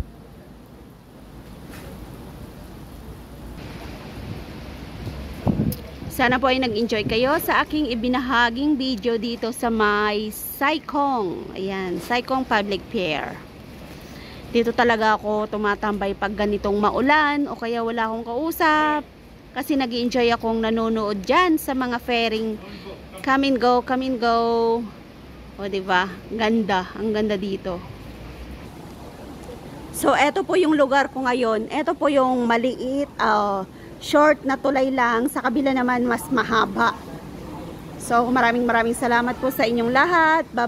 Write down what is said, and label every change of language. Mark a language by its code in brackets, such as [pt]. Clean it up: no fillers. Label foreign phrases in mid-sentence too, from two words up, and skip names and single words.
[tl] Sana po ay nag-enjoy kayo sa aking ibinahaging video dito sa may Sai-Kong. Ayan, Sai-Kong Public Pier. Dito talaga ako tumatambay pag ganitong maulan o kaya wala akong kausap. Kasi nag-enjoy akong nanonood dyan sa mga [en] ferrying come and go, come and go. [tl] O diba? Ganda, ang ganda dito. So, eto po yung lugar ko ngayon. Eto po yung maliit, short na tulay lang, sa kabila naman mas mahaba. So maraming salamat po sa inyong lahat.